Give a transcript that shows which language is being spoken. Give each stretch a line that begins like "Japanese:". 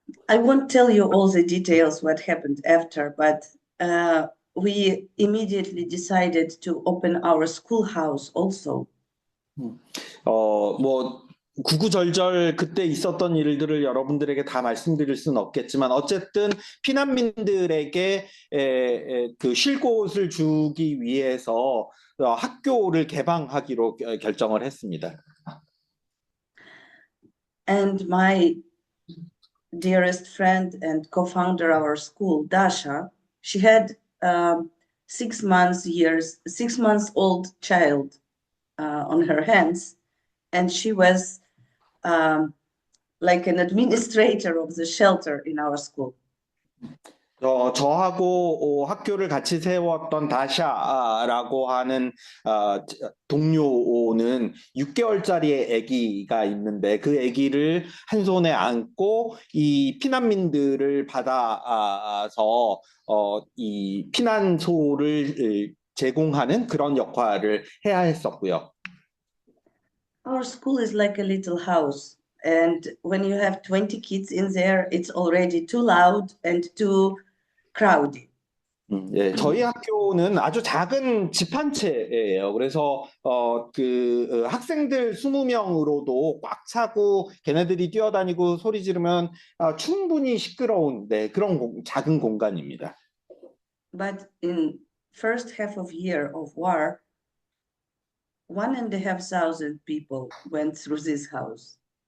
English: I won't tell you all the details what happened after, but we immediately decided to open our schoolhouse also.
Korean: 뭐 구구절절 그때 있었던 일들을 여러분들에게 다 말씀드릴 수는 없겠지만 어쨌든 피난민들에게 그 쉴 곳을 주기 위해서 학교를 개방하기로 결정을 했습니다.
English: And my dearest friend and co-founder of our school, Dasha, she had 6 months old child on her hands, and she was like an administrator of the shelter in our school.
Korean: 저하고 학교를 같이 세웠던 다샤라고 하는 동료는 6개월짜리 아기가 있는데 그 아기를 한 손에 안고 이 피난민들을 받아서 이 피난소를 제공하는 그런 역할을 해야 했었고요.
English: Our school is like a little house, and when you have 20 kids in there, it's already too loud and too crowded.
Korean: 예, 저희 학교는 아주 작은 집 한 채예요. 그래서 학생들 20명으로도 꽉 차고 걔네들이 뛰어다니고 소리 지르면 충분히 시끄러운 그런 작은 공간입니다.
English: But in first half of year of war, 1,500 people went through this house.